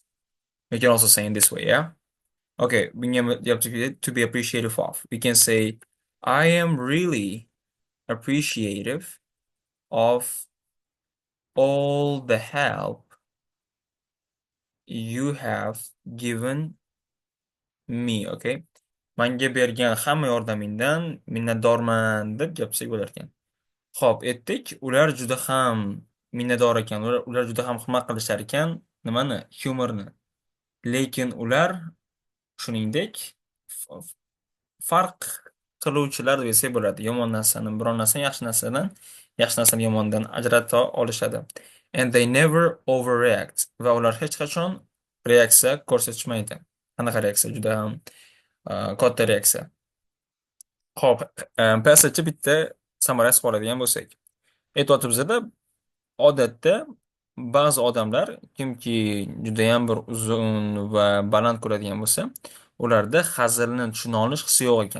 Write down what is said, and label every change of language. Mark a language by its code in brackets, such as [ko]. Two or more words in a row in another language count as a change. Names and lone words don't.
[en] We can also say in this way, yeah? Okay, we have to be appreciative of. We can say, I am really appreciative of all the help you have given me, okay? [uz] Menga bergan hamma yordamingdan minnatdorman deb gapirsak bo'lar ekan. Xo'p, aytdik, ular juda ham minnatdor ekan, ular juda ham hurmat qilishar ekan, nimani? Humorni. Lekin ular shuningdek farq qiluvchilar desak bo'ladi. Yomon narsani, biron narsani yaxshi narsani yomondan ajrata olishadi. [en] And they never overreact. [uz] Va ular hech qachon reaksiya ko'rsatishmaydi. Qanaqa reaksiya? Juda ham katta reaksiya. Xo'p, pasachi bitta samarasi qoladigan bo'lsak. Aytyapti bizada odatda ba'zi odamlar kimki juda ham bir uzun va baland ko'radigan bo'lsa, ularda hazilni tushuna olish hissi yo'q ekan.